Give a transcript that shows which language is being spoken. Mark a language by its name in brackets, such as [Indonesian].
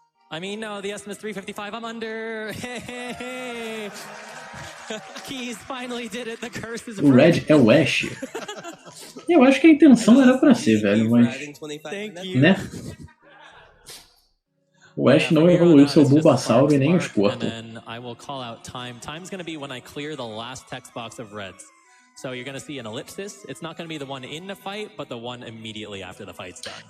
[English] I mean, no, the estimate is 355. I'm under. Hey. Keys finally did it. The curse is [Portuguese] o Red é o Ash. Eu acho que a intenção era pra ser, velho, mas né? O Ash não evoluiu seu Bulbasaur e nem o Squirtle. [English] I will call out time. Time's going to be when I clear the last text box of reds. So you're gonna see an ellipsis. It's not gonna be the one in the fight, but the one immediately after the fight's done.